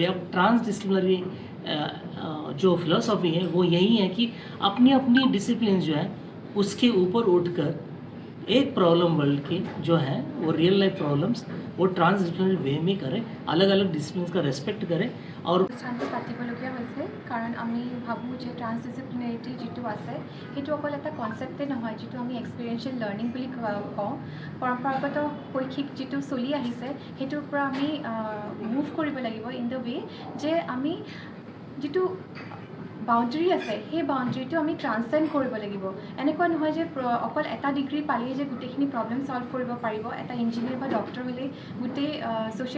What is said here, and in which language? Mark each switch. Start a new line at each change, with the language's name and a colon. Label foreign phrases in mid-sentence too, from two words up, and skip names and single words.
Hindi: अब ट्रांसडिसिप्लिनरी जो फिलॉसफी है वो यही है कि अपनी अपनी डिसिप्लिन जो है उसके ऊपर उठकर एक
English: problem world
Hindi: की जो है वो
English: real life problems
Hindi: वो
English: transdisciplinary way
Hindi: में करें, अलग अलग डिसिप्लिन्स का रेस्पेक्ट करें। और
Assamese: পাতিবলগীয়া হৈছে কাৰণ আমি ভাবোঁ যে ট্ৰান্সডিচিপ্লিনাৰিটি যিটো আছে সেইটো অকল এটা কনচেপ্টে নহয়, যিটো আমি
English: experiential learning
Assamese: বুলি কওঁ। পৰম্পৰাগত শৈক্ষিক যিটো চলি আহিছে সেইটোৰ পৰা আমি মুভ কৰিব লাগিব
English: in the way
Assamese: যে আমি যিটো বাউণ্ডেৰী আছে সেই বাউণ্ডেৰীটো আমি ট্ৰান্সচেণ্ড কৰিব লাগিব এনেকুৱা নহয় যে অকল এটা ডিগ্ৰী পালেই যে গোটেইখিনি
English: problem solve
Assamese: কৰিব পাৰিব এটা ইঞ্জিনিয়াৰ বা ডক্টৰ হ'লেই গোটেই ছ'চিয়েল